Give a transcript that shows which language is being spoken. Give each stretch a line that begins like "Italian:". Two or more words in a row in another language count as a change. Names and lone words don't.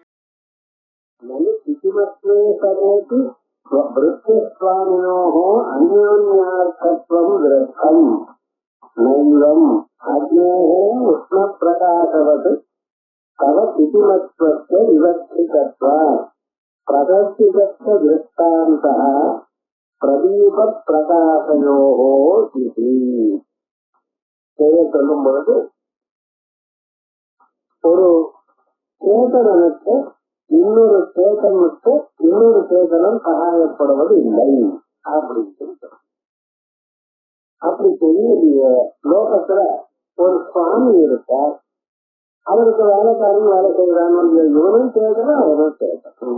Sanskrit: नैवम् अग्नेः उष्णप्रकाशवत् तव स्थितिमत्वस्य विवक्षितत्वात् प्रदर्शितस्य दृष्टान्तः प्रदीपप्रकाशयोः इति
Tamil: சொல்லும் பொழுது ஒரு சேதனனுக்கு இன்னொரு சேதனுக்கு இன்னொரு சேதனம் சகாயப்படுவது இல்லை அப்படின்னு சொல்றோம். அப்படி பெரிய லோகத்துல ஒரு சுவாமி இருக்கார், அவருக்கு வேலைக்காரன் வேலை செய்யறான்னு இவனும் சேதனம் அவரும் சேதனம்.